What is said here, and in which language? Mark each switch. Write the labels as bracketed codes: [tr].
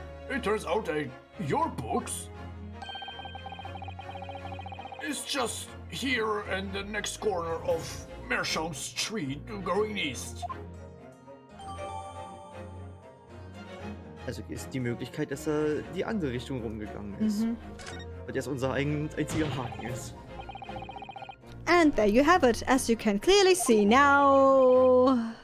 [en] It turns out that your books is just here in the next corner of Mershon Street going east. [de] Also ist die Möglichkeit, dass er die andere Richtung rumgegangen ist. Weil das unser einziger Haken ist. [en] And there you have it, as you can clearly see now.